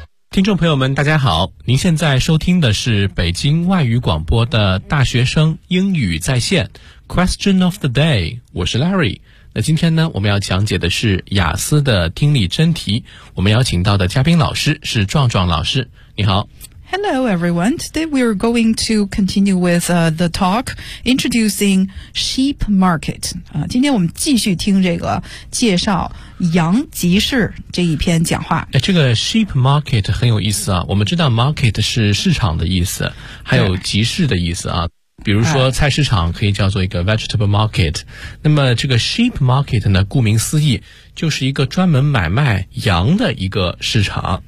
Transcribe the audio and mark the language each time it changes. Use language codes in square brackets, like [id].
[zh] 听众朋友们大家好，您现在收听的是北京外语广播的大学生英语在线 Question of the day， 我是 Larry。那今天呢，我们要讲解的是雅思的听力真题，我们邀请到的嘉宾老师是壮壮老师，你好。 [en] Hello everyone, today we are going to continue with the talk introducing sheep market. [zh] 今天我们继续听这个介绍羊集市这一篇讲话。这个 sheep market 很有意思啊，我们知道 market 是市场的意思，还有集市的意思啊。比如说菜市场可以叫做一个 vegetable market， 那么这个 sheep market 呢，顾名思义就是一个专门买卖羊的一个市场。